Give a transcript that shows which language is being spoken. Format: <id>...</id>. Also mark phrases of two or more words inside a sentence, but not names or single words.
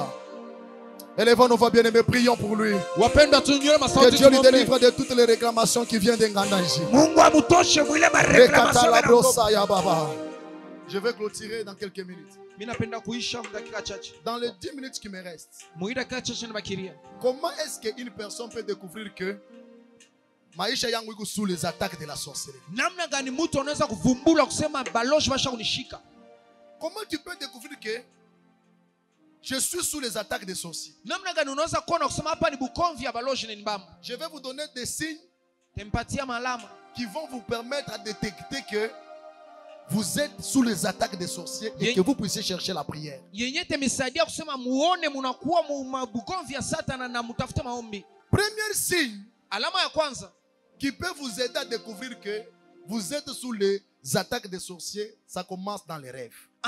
<fr>Élevons nos voix bien-aimés, prions pour lui. Que Dieu lui délivre de toutes les réclamations qui viennent d'Ngandanji. Je vais clôturer dans quelques minutes. Dans les 10 minutes qui me restent, comment est-ce qu'une personne peut découvrir que</fr> <sw>maisha yangu iko</sw> <fr>sous les attaques de la sorcellerie.</fr> <sw>Namna gani mtu anaweza kuvumbula kusema balozi basha kunishika?</sw> <fr>Comment tu peux découvrir que je suis sous les attaques des sorciers?</fr> <sw>Namna gani unaweza kuona kusema hapa ni bukomvi ya balozi ni mbamba?</sw> <fr>Je vais vous donner des signes qui vont vous permettre à détecter que vous êtes sous les attaques des sorciers et que vous puissiez chercher la prière. Premier signe qui peut vous aider à découvrir que vous êtes sous les attaques des sorciers, ça commence dans les rêves.</fr>